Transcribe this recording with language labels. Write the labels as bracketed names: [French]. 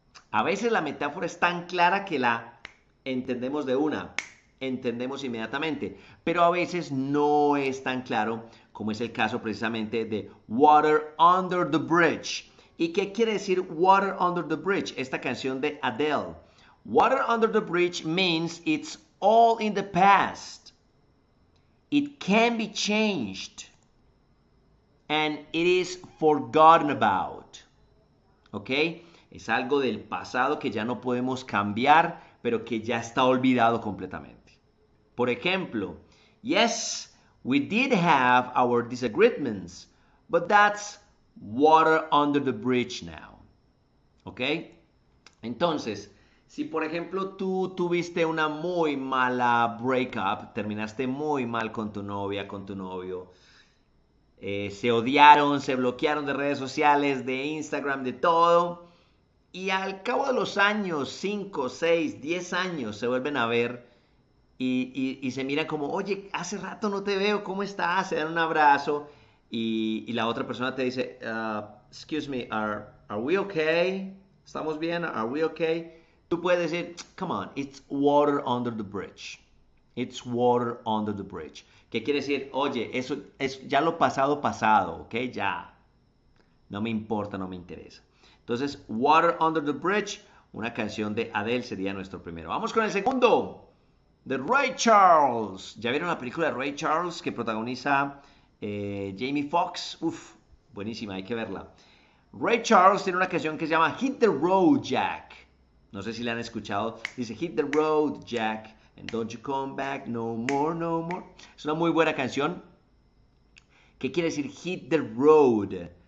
[Spanish] A veces la metáfora es tan clara que la entendemos de una, entendemos inmediatamente, pero a veces no es tan claro, como es el caso precisamente de Water Under the Bridge. ¿Y qué quiere decir Water Under the Bridge? Esta canción de Adele. [English] Water Under the Bridge means it's all in the past. It can be changed. And it is forgotten about. [Spanish] ¿Ok? Es algo del pasado que ya no podemos cambiar, pero que ya está olvidado completamente. Por ejemplo, [English] yes, we did have our disagreements, but that's water under the bridge now. [Spanish] ¿Ok? Entonces, si por ejemplo tú tuviste una muy mala breakup, terminaste muy mal con tu novia, con tu novio, se odiaron, se bloquearon de redes sociales, de Instagram, de todo, y al cabo de los años, 5, 6, 10 años, se vuelven a ver y se miran como, oye, hace rato no te veo, ¿cómo estás? Se dan un abrazo y la otra persona te dice, [English] excuse me, are we okay? [Spanish] ¿Estamos bien? [English] Are we okay? [Spanish] Tú puedes decir, [English] come on, it's water under the bridge. It's water under the bridge. [Spanish] ¿Qué quiere decir? Oye, eso es ya lo pasado, ¿ok? Ya. No me importa, no me interesa. Entonces, Water Under the Bridge, una canción de Adele sería nuestro primero. Vamos con el segundo, de Ray Charles. ¿Ya vieron la película de Ray Charles que protagoniza Jamie Foxx? Uf, Buenísima, hay que verla. Ray Charles tiene una canción que se llama Hit the Road, Jack. No sé si la han escuchado. [English] Dice Hit the Road, Jack, and don't you come back no more, no more. [Spanish] Es una muy buena canción. ¿Qué quiere decir hit the road?